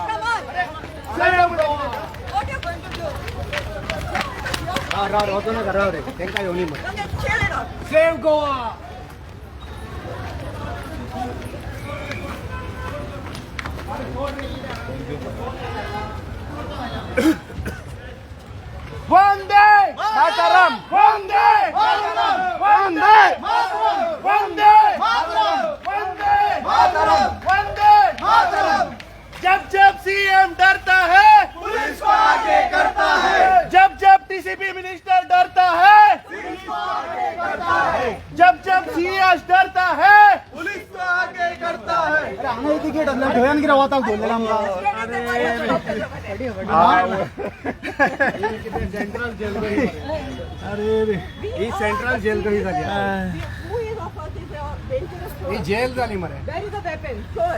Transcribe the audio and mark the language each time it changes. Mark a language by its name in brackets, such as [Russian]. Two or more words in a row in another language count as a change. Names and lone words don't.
[Konkani] वचून घरा रे तेंकां येवनी मरे. [English] Save Goa. [Sanskrit] वंदे मातरम! वंदे मातरम! वंदे मातरम! वंदे मातरम! वंदे मातरम! वंदे मातरम! [Hindi] जब जब सीएम डरता है पुलिस को आगे करता है. जब जब [English] DCP minister [Hindi] डरता है पुलिस को आगे करता है. जब जब सीएस डरता है पुलिस को आगे करता है. [Konkani] अरे हांगा तिकेट आसल्या थंयान कितें वताक दवरलेलें आमकां? सेंट्रल जेल ही सेंट्रल जेल कशी जाली? ही जेल जाली मरे.